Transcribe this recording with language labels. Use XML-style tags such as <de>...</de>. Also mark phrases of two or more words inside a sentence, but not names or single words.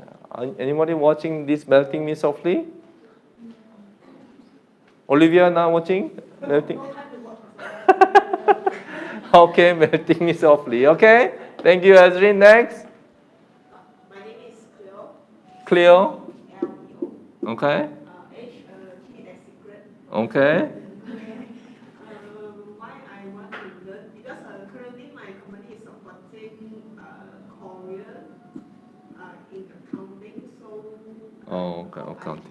<en>Anybody watching this melting me softly? Olivia not watching? Melting. Okay, melting me softly. Okay. Thank you, Azrin. Next. My name is Cleo. Cleo. L-E-O. Okay. T as secret. Okay. Why I want to learn? Because currently my company is supporting Korea in accounting, so Oh, okay, accounting.</en>